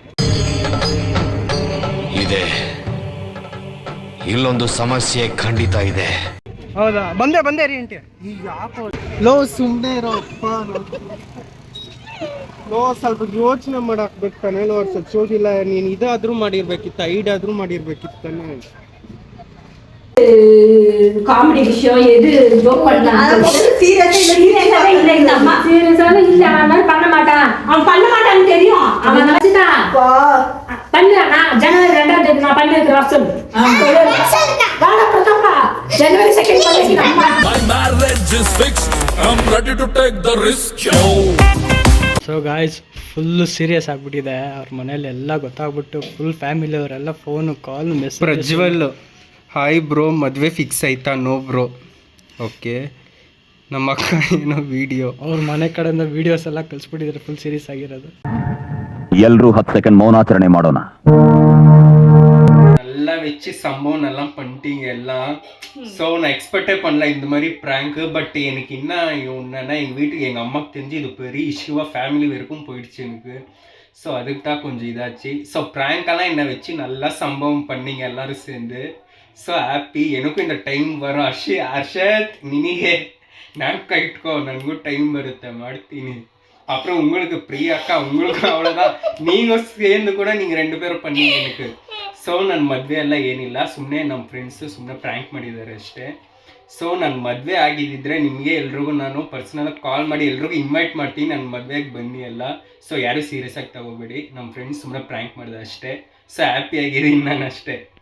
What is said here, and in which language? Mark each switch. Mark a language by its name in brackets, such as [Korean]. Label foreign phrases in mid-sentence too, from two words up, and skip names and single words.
[Kannada] ಇದೆ. ಇಲ್ಲೊಂದು ಸಮಸ್ಯೆ ಖಂಡಿತ ಇದೆ. ಹೌದಾ? ಬಂದೆ ರೀ ಅಂಟಿ. ಯಾಕೋ ಲೋ ಸುಮ್ಮನೆ ಇರೋಪ್ಪ. ಲೋ ಸ್ವಲ್ಪ ಯೋಚನೆ ಮಾಡಾಕ್ಬೇಕು ತಾನೆ. ಲೋ ವರ್ಷ ಚೋದಿಲ್ಲ. ನೀನು ಇದಾದ್ರೂ ಮಾಡಿರ್ಬೇಕಿತ್ತ, ಐಡಾದ್ರೂ ಮಾಡಿರ್ಬೇಕಿತ್ತಾನೆ. [Tamil] காமெடி விஷயம் எது ஜோக் பண்ணலாம். சீரியஸா இல்ல அம்மா, சீரியஸாவே இல்ல. அவன் பண்ண மாட்டான், அவன் பண்ண மாட்டான்னு தெரியும். அவன் நினைச்சிட்டான் பண்ணா. ஜனவரி 2ஆம் தேதி நான் பண்ணிருக்கிற வருஷம் வாடா பிரதாப்பா, ஜனவரி 2nd பண்ணிருக்கேன். [English] My marriage is fixed. I'm ready to take the risk. so guys, full serious [Kannada] ಆಗಿಬಿಟ್ಟಿದೆ. ಅವ್ರ ಮನೇಲಿ ಎಲ್ಲ ಗೊತ್ತಾಗ್ಬಿಟ್ಟು [English] full family [Kannada] ಅವರೆಲ್ಲ [English] phone call message. [Kannada] ಪ್ರಜ್ವಲ್, [English] hi bro, [Kannada] ಮದುವೆ ಫಿಕ್ಸ್ ಆಯ್ತಾ? [English] no bro. [Kannada] ಓಕೆ, ನಮ್ಮ ಅಕ್ಕ ಏನೋ ವಿಡಿಯೋ, ಅವ್ರ ಮನೆ ಕಡೆಯಿಂದ ವಿಡಿಯೋಸ್ ಎಲ್ಲ ಕಳಿಸ್ಬಿಟ್ಟಿದ್ದಾರೆ [English] full serious [Kannada] ಆಗಿರೋದು. ಎಲ್ರೂ 10 ಸೆಕೆಂಡ್ ಮೌನಾಚರಣೆ ಮಾಡೋಣ. [Tamil] நல்லா வச்சு சம்பவம் நல்லா பண்ணிட்டீங்க எல்லாம். ஸோ நான் எக்ஸ்பெக்டே பண்ணல இந்த மாதிரி ப்ராங்க்கு. பட் எனக்கு என்ன ஒன்றுனா, எங்கள் வீட்டுக்கு எங்கள் அம்மாவுக்கு தெரிஞ்சு இது பெரிய இஷ்யூவாக ஃபேமிலி வரைக்கும் போயிடுச்சு எனக்கு. ஸோ அதுக்கு தான் கொஞ்சம் இதாச்சு. ஸோ ப்ராங்க்கெல்லாம் என்னை வச்சு நல்லா சம்பவம் பண்ணீங்க எல்லோரும் சேர்ந்து. [English] so happy. [Kannada] ಏನಕ್ಕೂ ಇಂದ ಟೈಮ್ ಬರೋ ಹರ್ಷತ್ ನಿನಗೆ ನಾನು ಕೈಟ್ಕೋ, ನನಗೂ ಟೈಮ್ ಬರುತ್ತೆ, ಮಾಡ್ತೀನಿ. [Tamil] அப்புறம் உங்களுக்கு பிரியா அக்கா, உங்களுக்கு அவ்வளோதான். நீங்கள் சேர்ந்து கூட நீங்கள் 2 பேரும் பண்ணீங்க எனக்கு. [Kannada] ಸೊ ನನ್ನ ಮದುವೆ ಎಲ್ಲ ಏನಿಲ್ಲ, ಸುಮ್ಮನೆ ನಮ್ಮ ಫ್ರೆಂಡ್ಸು ಸುಮ್ಮನೆ ಪ್ರ್ಯಾಂಕ್ ಮಾಡಿದ್ದಾರೆ ಅಷ್ಟೇ. ಸೊ ನನ್ನ ಮದುವೆ ಆಗಿದ್ದಿದ್ರೆ ನಿಮಗೆ ಎಲ್ರಿಗೂ ನಾನು ಪರ್ಸ್ನಲಾಗಿ ಕಾಲ್ ಮಾಡಿ ಎಲ್ರಿಗೂ ಇನ್ವೈಟ್ ಮಾಡ್ತೀನಿ, ನನ್ನ ಮದುವೆಗೆ ಬನ್ನಿ ಎಲ್ಲ. ಸೊ ಯಾರೂ ಸೀರಿಯಸ್ ಆಗಿ ತಗೋಬೇಡಿ, ನಮ್ಮ ಫ್ರೆಂಡ್ಸ್ ಸುಮ್ಮನೆ ಪ್ರ್ಯಾಂಕ್ ಮಾಡಿದೆ ಅಷ್ಟೇ. ಸೊ ಹ್ಯಾಪಿಯಾಗಿದ್ದೀನಿ ನಾನು ಅಷ್ಟೇ.